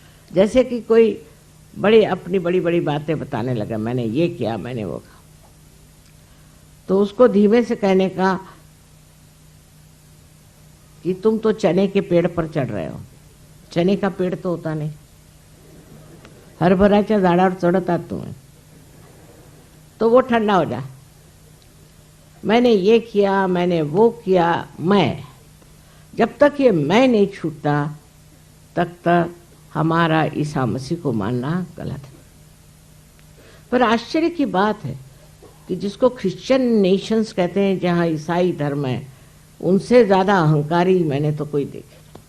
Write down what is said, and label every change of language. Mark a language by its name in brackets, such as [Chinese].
[Hindi] जैसे कि कोई अपनी बड़ी बड़ी बातें बताने लगा, मैंने ये किया, मैंने वो कहा, तो उसको धीमे से कहने का कि तुम तो चने के पेड़ पर चढ़ रहे हो। चने का पेड़ तो होता नहीं, [Marathi] हरभराच्या झाडावर चढतात तुम्ही, [Hindi] तो वो ठंडा हो जाए। मैंने ये किया, मैंने वो किया, मैं, जब तक ये मैं नहीं छूटता तक हमारा ईसा मसीह को मानना गलत है। पर आश्चर्य की बात है कि जिसको क्रिश्चियन नेशंस कहते हैं, जहाँ ईसाई धर्म है, उनसे ज़्यादा अहंकारी मैंने तो कोई देखे।